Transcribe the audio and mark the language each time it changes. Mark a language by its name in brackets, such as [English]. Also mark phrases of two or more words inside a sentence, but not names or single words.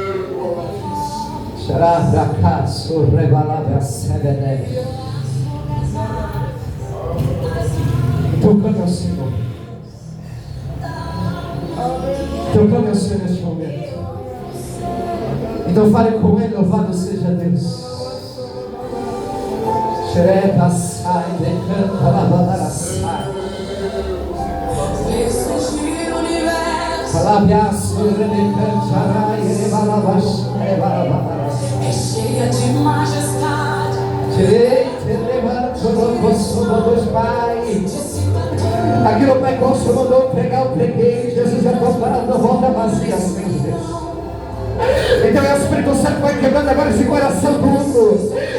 [Portuguese] Tocando ao Senhor. Tocando ao Senhor neste momento. Então fale com Ele, louvado seja Deus. Xereba sai, decanta, lavadara sai. Falabiaço, redecante, arai, rebalavax, rebalavadara. É cheia de majestade. Direito, levanta, dos Pai. Aquilo Pai Costa mandou pregar, eu preguei. Jesus já está parado, não volta vazia, Senhor Deus. Então é o Espírito Santo vai quebrando agora esse coração do mundo.